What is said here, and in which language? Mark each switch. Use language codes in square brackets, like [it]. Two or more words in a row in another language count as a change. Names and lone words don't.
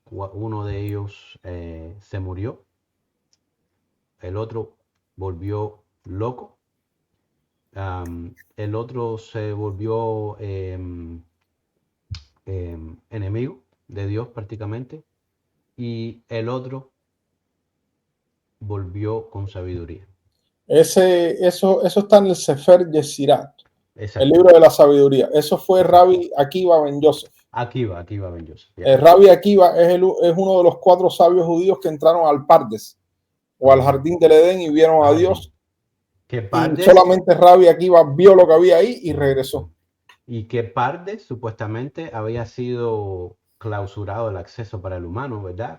[es] Uno de ellos se murió, el otro volvió loco, el otro se volvió enemigo de Dios prácticamente, y el otro volvió con sabiduría. Eso está en el Sefer Yesirat, el libro de la sabiduría. Eso fue Rabbi Akiva ben Yosef. Akiva ben Yosef. Rabbi Akiva es uno de los 4 sabios judíos que entraron al Pardes o al jardín del Edén y vieron a Dios. ¿Qué y solamente Rabbi Akiva vio lo que había ahí y regresó. Y que Pardes supuestamente había sido clausurado el acceso para el humano, ¿verdad?